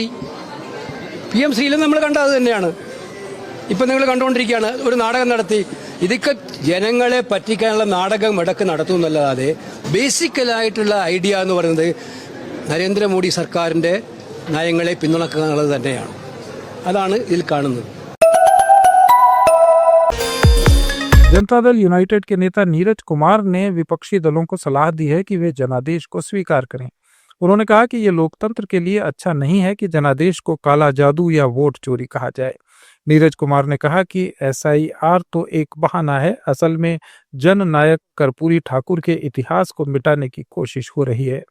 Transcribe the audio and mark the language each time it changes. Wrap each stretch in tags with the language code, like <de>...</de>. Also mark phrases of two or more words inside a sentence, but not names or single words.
<ml>PM ശ്രീയിലും നമ്മൾ കണ്ട അത് തന്നെയാണ്. ഇപ്പം നിങ്ങൾ കണ്ടുകൊണ്ടിരിക്കുകയാണ്, ഒരു നാടകം നടത്തി. ഇതൊക്കെ ജനങ്ങളെ പറ്റിക്കാനുള്ള നാടകം ഇടക്ക് നടത്തുന്നല്ലാതെ ബേസിക്കലായിട്ടുള്ള ഐഡിയ എന്ന് പറയുന്നത് നരേന്ദ്രമോദി സർക്കാരിൻ്റെ നയങ്ങളെ പിന്തുണക്കുക എന്നുള്ളത് തന്നെയാണ്. അതാണ് ഇതിൽ കാണുന്നത്.</ml> <hi>जनता दल यूनाइटेड के नेता नीरज कुमार ने विपक्षी दलों को सलाह दी है कि वे जनादेश को स्वीकार करें। उन्होंने कहा कि ये लोकतंत्र के लिए अच्छा नहीं है कि जनादेश को काला जादू या वोट चोरी कहा जाए। नीरज कुमार ने कहा कि SIR तो एक बहाना है, असल में जननायक कर्पूरी ठाकुर के इतिहास को मिटाने की कोशिश हो रही है।</hi>